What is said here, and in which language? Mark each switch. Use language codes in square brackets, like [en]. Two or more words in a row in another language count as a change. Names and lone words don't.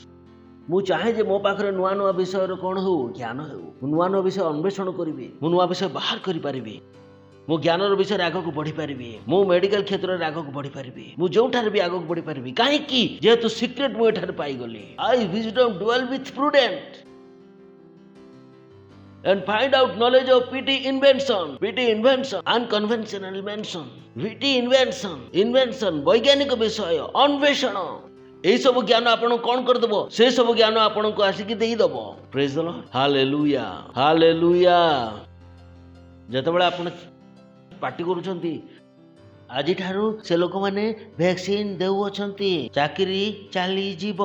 [or] ମୁଁ ଚାହେଁ ଯେ ମୋ ପାଖରେ ନୂଆ ନୂଆ ବିଷୟର କ'ଣ ହେଉ, ଜ୍ଞାନ ହେଉ। ମୁଁ ନୂଆ ନୂଆ ବିଷୟ ଅନ୍ୱେଷଣ କରିବି, ମୁଁ ନୂଆ ବିଷୟ ବାହାର କରିପାରିବି, ମୁଁ ଜ୍ଞାନର ବିଷୟରେ ଆଗକୁ ବଢ଼ିପାରିବି, ମୁଁ ମେଡିକାଲ କ୍ଷେତ୍ରରେ ଆଗକୁ ବଢ଼ିପାରିବି, ମୁଁ ଯେଉଁଠାରେ ବି ଆଗକୁ ବଢ଼ିପାରିବି। କାହିଁକି? ଯେହେତୁ ସିକ୍ରେଟ୍ ମୁଁ ଏଠାରେ ପାଇଗଲି। [en] ଆଇ wisdom dwell with prudent and find out knowledge of witty invention, unconventional invention, witty invention, [or] ବୈଜ୍ଞାନିକ ବିଷୟ, ଅନ୍ୱେଷଣ। ଏହି ସବୁ ଜ୍ଞାନ ଆପଣଙ୍କୁ କ'ଣ କରିଦେବ? ସେ ସବୁ ଜ୍ଞାନ ଆପଣଙ୍କୁ ଆସିକି ଦେଇଦେବ। [en] Praise the Lord, [or] ହାଲେଲୁୟା, ହାଲେଲୁୟା। ଯେତେବେଳେ ଆପଣ ପାର୍ଟି କରୁଛନ୍ତି, ଆଜିଠାରୁ ସେ ଲୋକମାନେ ଭ୍ୟାକ୍ସିନ୍ ଦେଉଅଛନ୍ତି, ଚାକିରି ଚାଲିଯିବ।